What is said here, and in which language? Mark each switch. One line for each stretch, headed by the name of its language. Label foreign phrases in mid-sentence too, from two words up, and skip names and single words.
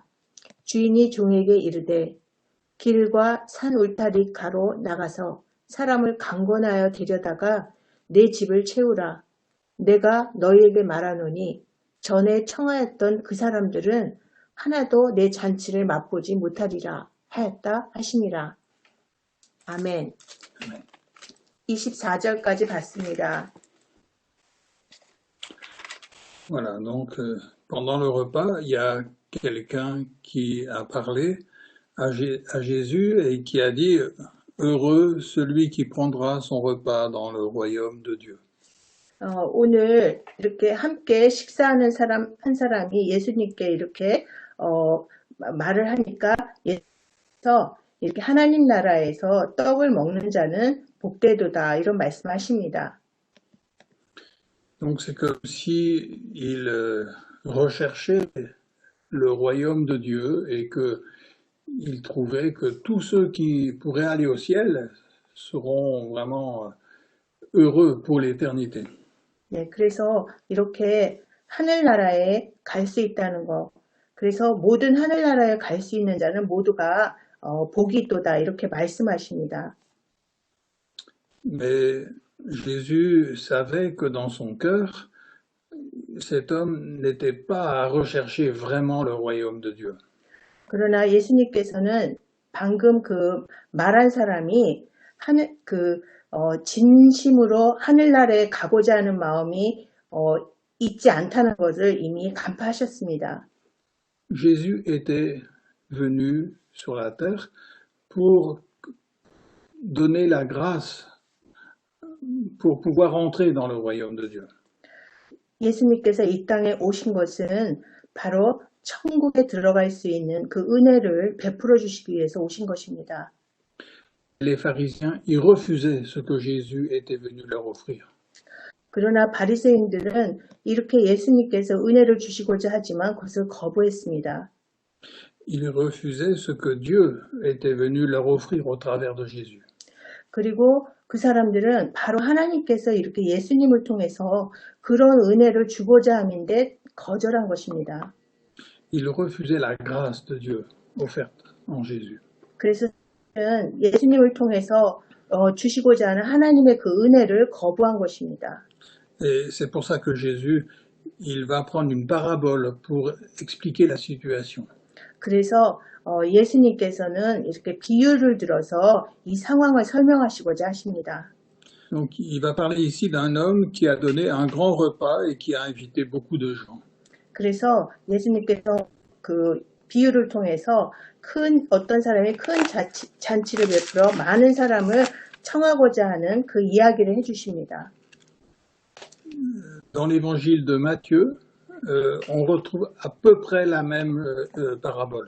Korean: 주인이 종에게 이르되 길과 산 울타리 가로 나가서 사람을 강권하여 데려다가 내 집을 채우라. 내가 너희에게 말하노니 전에 청하였던 그 사람들은 하나도 내 잔치를 맛보지 못하리라 하였다 하시니라. 아멘. 24절까지 봤습니다.
French: Voilà, donc pendant le repas, il y a quelqu'un qui a parlé à Jésus et qui a dit « Heureux celui qui prendra son repas dans le royaume de Dieu ».
Korean: 오늘 이렇게 함께 식사하는 사람 한 사람이 예수님께 이렇게 말을 하니까 예수님께서 이렇게 하나님 나라에서 떡을 먹는 자는 복되도다 이런 말씀하십니다.
French: Donc c'est comme si il recherchait le royaume de Dieu et que il trouvait que tous ceux qui pourraient aller au ciel seront vraiment heureux pour l'éternité.
Korean: 네, 그래서 이렇게 하늘나라에 갈 수 있다는 거. 그래서 모든 하늘나라에 갈 수 있는 자는 모두가 복이 있도다 이렇게 말씀하십니다.
French: Mais Jésus savait que dans son cœur, cet homme n'était pas à rechercher vraiment le royaume de Dieu.
Korean: 그러나 예수님께서는 방금 그 말한 사람이 진심으로 하늘나라에 가고자 하는 마음이 있지 않다는 것을 이미 간파하셨습니다.
French: Jésus était venu sur la terre pour donner la grâce pour pouvoir entrer dans le royaume de Dieu.
Korean: 예수님께서 이 땅에 오신 것은 바로 천국에 들어갈 수 있는 그 은혜를 베풀어 주시기 위해서 오신 것입니다.
French: Les pharisiens, ils refusaient ce que Jésus était venu leur offrir.
Korean: 그러나 바리새인들은 이렇게 예수님께서 은혜를 주시고자 하지만 그것을 거부했습니다.
French: Ils refusaient ce que Dieu était venu leur offrir au travers de Jésus.
Korean: 그리고 그 사람들은 바로 하나님께서 이렇게 예수님을 통해서 그런 은혜를 주고자 함인데 거절한 것입니다.
French: Ils refusaient la grâce de Dieu offerte en Jésus.
Korean: 그래서 예수님을 통해서 주시고자 하는 하나님의 그 은혜를 거부한 것입니다.
French: Et c'est pour ça que Jésus, il va prendre une parabole pour expliquer la situation.
Korean: 그래서 예수님께서는 이렇게 비유를 들어서 이 상황을 설명하시고자 하십니다.
French: Donc il va parler ici d'un homme qui a donné un grand repas et qui a invité beaucoup de gens.
Korean: 그래서 예수님께서 그 비유를 통해서 어떤 사람이 큰 잔치를 베풀어 많은 사람을 청하고자 하는 그 이야기를 해주십니다.
French: Dans l'évangile de Matthieu, on retrouve à peu près la même parabole.